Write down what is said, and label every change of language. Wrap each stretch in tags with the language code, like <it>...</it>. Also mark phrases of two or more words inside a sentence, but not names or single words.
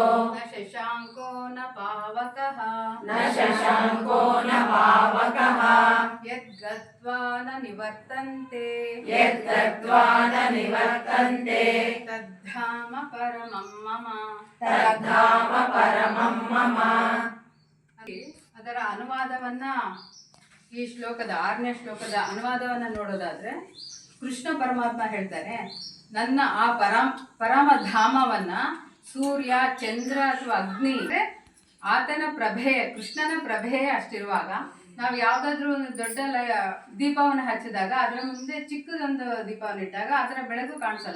<sa>ನ ಶಶಾಂಕೋ ನ ಪಾವಕಃ न शशाङ्को न पावकः ಯದ್ಗತ್ವಾ ನ ನಿವರ್ತಂತೆ यद्गत्वा न निवर्तन्ते ತದ್ಧಾಮ ಪರಮಂ ಮಮ. तद्धाम परमं मम।</sa> <kn>ಅದರ ಅನುವಾದವನ್ನ ಈ ಶ್ಲೋಕದ 6ನೇ ಶ್ಲೋಕದ ಅನುವಾದವನ್ನ ನೋಡೋದಾದ್ರೆ ಕೃಷ್ಣ ಪರಮಾತ್ಮ ಹೇಳ್ತಾರೆ, ನನ್ನ ಆ ಪರಮಧಾಮವನ್ನ ಸೂರ್ಯ, ಚಂದ್ರ ಅಥವಾ ಅಗ್ನಿ ಆತನ ಪ್ರಭೆ, ಕೃಷ್ಣನ ಪ್ರಭೆ ಅಷ್ಟಿರುವಾಗ ನಾವು ಯಾವುದಾದ್ರೂ ಒಂದು ದೊಡ್ಡ ದೀಪವನ್ನು ಹಚ್ಚಿದಾಗ ಅದರ ಮುಂದೆ ಚಿಕ್ಕದೊಂದು ದೀಪವನ್ನು ಇಟ್ಟಾಗ ಅದರ ಬೆಳಕು ಕಾಣಿಸಲ್ಲ.</kn>